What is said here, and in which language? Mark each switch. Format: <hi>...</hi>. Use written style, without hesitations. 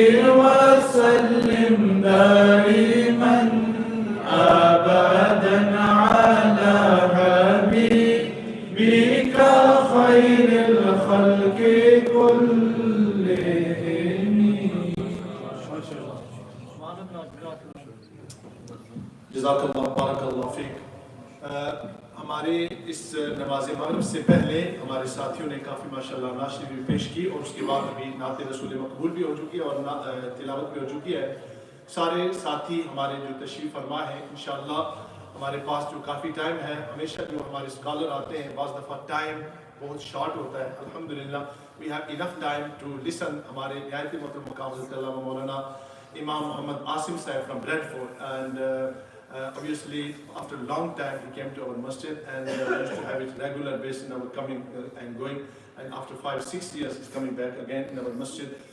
<ar>وسلم دائما أبدا على حبيبك خير الخلق كلهم. जज़ाकल्लाह बारकल्लाह फ़ीक।</ar> <hi>हमारे इस नमाज मगरिब से पहले हमारे साथियों ने काफ़ी माशाल्लाह नाशरी भी पेश की और उसके बाद अभी नात रसूल मकबूल भी हो चुकी है और तिलावत भी हो चुकी है। सारे साथी हमारे जो तशरीफ़ फरमा है इंशाअल्लाह हमारे पास जो काफ़ी टाइम है, हमेशा जो हमारे स्कॉलर आते हैं बाज़ दफ़ा टाइम बहुत शॉर्ट होता है, अल्हम्दुलिल्लाह</hi> <en>We have enough time to listen.</en> <hi>हमारे निहायत मोहतरम मकाम मौलाना</hi> <en>Imam Muhammad Asim Sahib from Bradford, and obviously after a long time he came to our masjid and we used to have it regular basis in our coming and going, and after 5-6 years he's coming back again in our masjid.</en>